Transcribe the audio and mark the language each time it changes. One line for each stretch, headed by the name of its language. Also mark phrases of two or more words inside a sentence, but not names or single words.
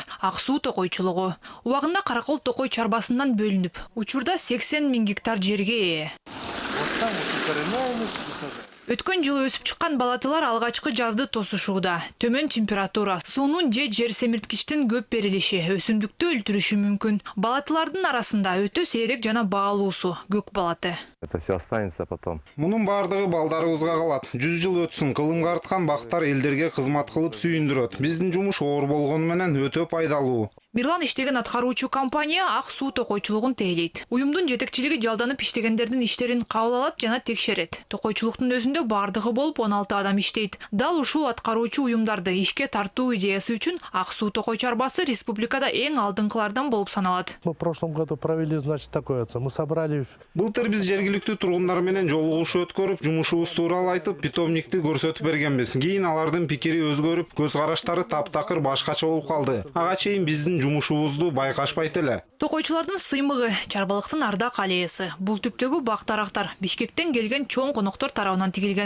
Kyrgyz: Ак суу токойчулугу убагында Каракол токой чарбасынан бөлүнүп, учурда 80 000 гектар жерге ээ. Өткөн жылы өсүп чыккан балатылар алгачкы жазды тосушууда. Төмөн температура, суунун же жер семирткичтин көп берилиши өсүмдүктү өлтүрүшү мүмкүн. Балатылардын арасында өтө сейрек жана баалуусу көк балаты.
Russian: Это все останется потом.
Kyrgyz: Мунун бардыгы балдарыбызга калат. 100 жыл өтсүн, кылымга арткан бактар элдерге кызмат кылып сүйүндүрөт. Биздин жумуш оор болгону менен өтө пайдалуу. Мирлан иштеген аткаруучу компания ак суу токойчулугун тейлейт. Уюмдун жетекчилиги жалданып иштегендердин иштерин кабыл алат жана текшерет. Токойчулуктун өзүндө бардыгы болуп 16 адам иштейт. Дал ушул аткаруучу уюмдарды ишке тартуу идеясы үчүн ак суу токой чарбасы республикада эң алдыңкылардан болуп саналат.
Russian: Мы в прошлом году провели, значит, такое. Мы собрали.
Kyrgyz: Былтыр биз жергиликтүү тургундар менен жолугушуу өткөрүп, жумушубуз тууралуу айтып, питомникти көрсөтүп бергенбиз. Кийин алардын пикири өзгөрүп, көз караштары таптакыр башкача болуп калды. Ага чейин биздин жумушубузду байкашпайт эле. Токойчулардын сыймыгы, чарбалыктын ардак аллеясы. Бул түптөгү бактарактар Бишкектен келген чоң коноктор тарабынан тигилген.